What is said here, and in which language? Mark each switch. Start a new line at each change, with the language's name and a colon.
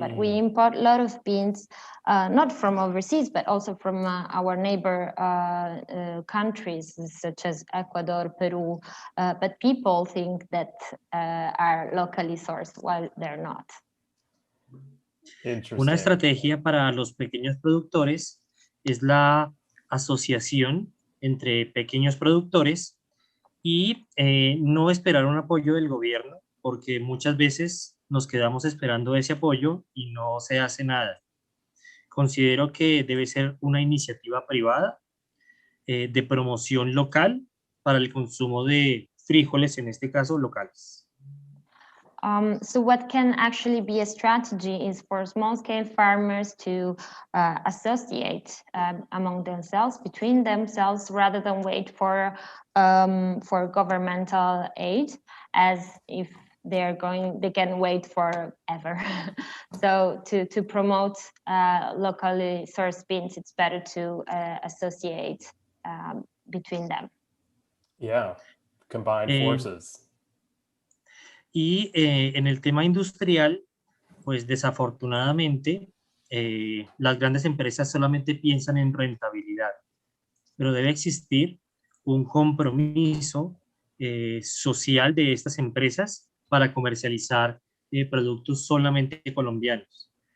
English: But we import a lot of beans, not from overseas, but also from our neighbor countries, such as Ecuador, Peru. But people think that are locally sourced, while they're not.
Spanish: Una estrategia para los pequeños productores es la asociación entre pequeños productores y no esperar un apoyo del gobierno porque muchas veces nos quedamos esperando ese apoyo y no se hace nada. Considero que debe ser una iniciativa privada de promoción local para el consumo de frijoles, en este caso locales.
English: So what can actually be a strategy is for small-scale farmers to associate among themselves, between themselves, rather than wait for governmental aid, as if they can wait forever. So to promote locally sourced beans, it's better to associate between them. Yeah, combine forces.
Spanish: Y en el tema industrial, pues desafortunadamente, las grandes empresas solamente piensan en rentabilidad, pero debe existir un compromiso social de estas empresas para comercializar productos solamente colombianos.